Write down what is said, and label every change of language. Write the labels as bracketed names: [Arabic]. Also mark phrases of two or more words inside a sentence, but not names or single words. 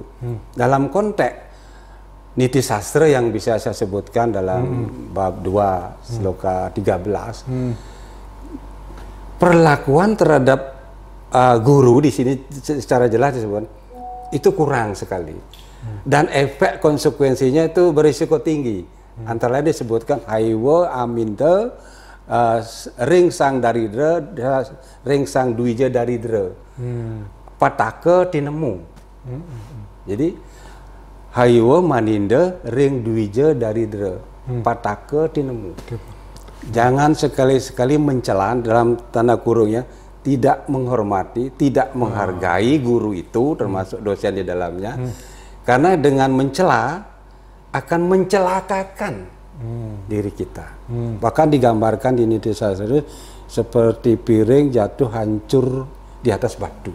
[Indonesian] Dalam konteks niti sastra yang bisa saya sebutkan dalam bab 2 sloka 13, perlakuan terhadap guru di sini secara jelas disebut itu kurang sekali. Dan efek konsekuensinya itu berisiko tinggi. Antara lain disebutkan [Kawi] haiwa aminda ring sang daridra ring sang duija daridra pataka tinemu. Jadi haiwa maninda ring duija daridra pataka tinemu. [Indonesian] Jangan sekali-sekali mencela, dalam tanda kurungnya, tidak menghormati, tidak menghargai guru itu, termasuk dosen di dalamnya. Karena dengan mencela akan mencelakakan diri kita. Bahkan digambarkan di niti sastra itu seperti piring jatuh hancur di atas batu.